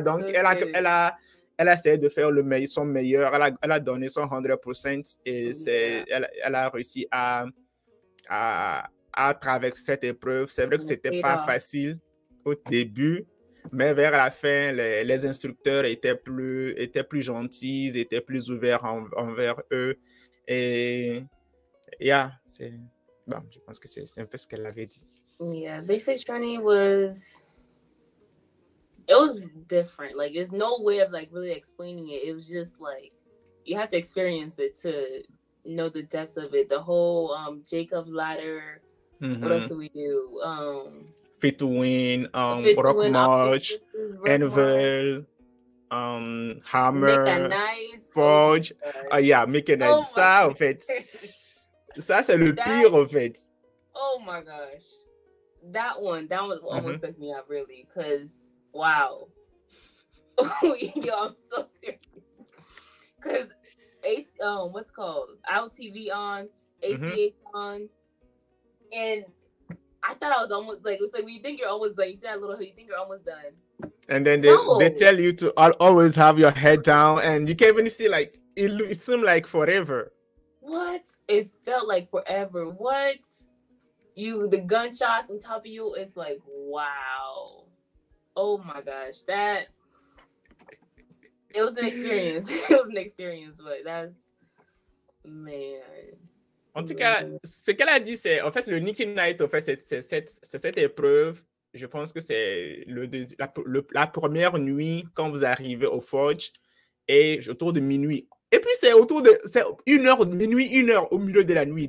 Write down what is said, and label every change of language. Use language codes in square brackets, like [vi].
[fr] Donc elle a essayé de faire son meilleur, elle a donné son 100% et elle a réussi à traverser cette épreuve. C'est vrai que c'était pas facile au début, mais vers la fin, les instructeurs étaient plus gentils, étaient plus ouverts envers eux. Et bon, je pense que c'est un peu ce qu'elle avait dit. [en] Yeah, basic training was different. Like, there's no way of like really explaining it. It was just like you have to experience it to know the depths of it. The whole Jacob's ladder, What else do we do? Fit to Win, Fit to Rock Win, March, Envel, Make a Hammer, Nice, Forge. Yeah, Make a Nice. [fr] Ça, en fait, ça, c'est le pire, en fait. [en] Oh my gosh. That one almost took me out, really, because, wow. Yo, I'm so serious. Because, what's it called? ILTV on, ACH on, and I thought I was almost, like, it was like, when you think you're almost done, you see that little, you think you're almost done. And then they tell you to always have your head down, and you can't even see, like, it seemed like forever. What? It felt like forever. What? The gunshots on top of you, it's like, wow. Oh my gosh. It was an experience. It was an experience, but that's, man. [fr] En tout cas, ce qu'elle a dit, c'est, en fait, le Nicky Night, en fait, c'est cette épreuve. Je pense que c'est la première nuit quand vous arrivez au Forge, et autour de minuit. Et puis, c'est minuit, 1 heure au milieu de la nuit.